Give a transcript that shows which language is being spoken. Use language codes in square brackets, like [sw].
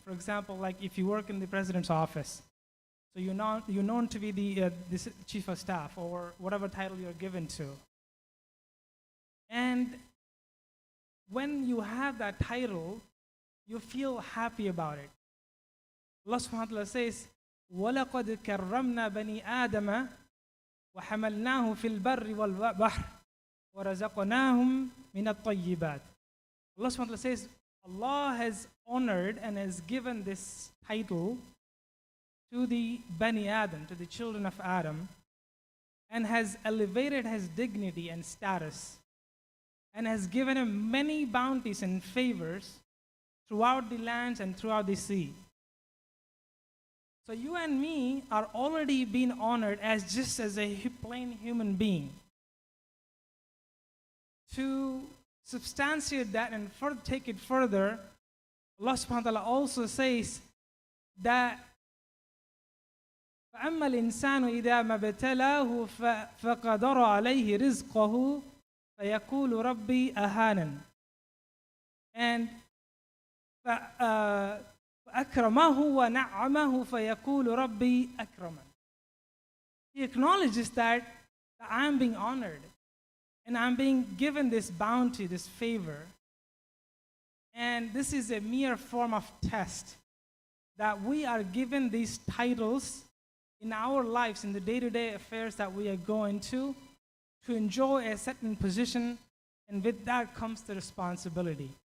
[en] For example, like if you work in the president's office, so you're known to be the chief of staff or whatever title you're given to. And when you have that title, you feel happy about it. Allah subhanahu wa ta'ala says, [ar] وَلَقَدْ كَرَّمْنَا بَنِي آدَمَ وَحَمَلْنَاهُ فِي الْبَرِّ وَالْبَحْرِ وَرَزَقْنَاهُمْ مِنَ الطَّيِّبَاتِ. [en] Allah subhanahu wa ta'ala says, Allah has honored and has given this title to the Bani Adam, to the children of Adam, and has elevated his dignity and status, and has given him many bounties and favors throughout the lands and throughout the sea. So you and me are already being honored as just as a plain human being. To substantiate that and take it further, Allah subhanahu wa ta'ala also says that [ar] فَأَمَّا الْإِنسَانُ إِذَا مَا ابْتَلَاهُ فَقَدَرَ عَلَيْهِ رِزْقَهُ فَيَقُولُ رَبِّي أَهَانًا. And فَأَكْرَمَهُ وَنَعَّمَهُ فَيَقُولُ رَبِّي أَكْرَمًا. [en] He acknowledges that I am being honored and I'm being given this bounty, this favor. And this is a mere form of test that we are given these titles in our lives, in the day-to-day affairs that we are going to enjoy a certain position, and with that comes the responsibility.